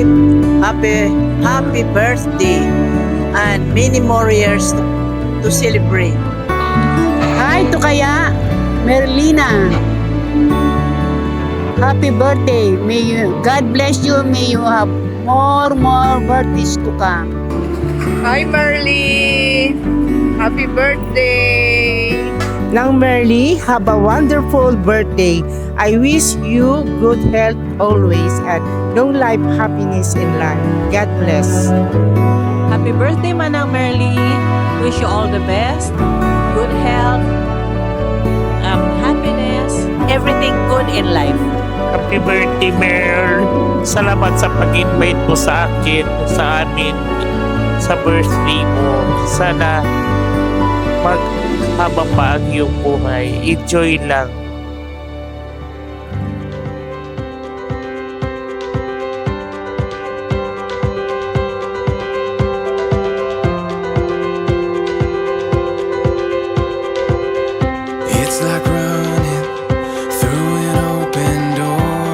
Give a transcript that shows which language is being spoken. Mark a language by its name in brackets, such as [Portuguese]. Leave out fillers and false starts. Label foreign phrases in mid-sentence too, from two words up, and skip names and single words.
[English] Happy birthday and many more years to celebrate. Hi to kaya, Merlina. Happy birthday. God bless you. May you have more birthdays to come. Hi, Merly. Happy birthday. Nang Merly, have a wonderful birthday. I wish you good health always and long life happiness in life. God bless. Happy birthday, Manang Merly. Wish you all the best, good health, happiness, everything good in life. Happy birthday, Mer. [Filipino] Salamat sa pag-invite mo sa akin, sa amin, sa birthday mo. Sana maghabang pa ang iyong buhay. Enjoy lang. [English] It's like running through an open door.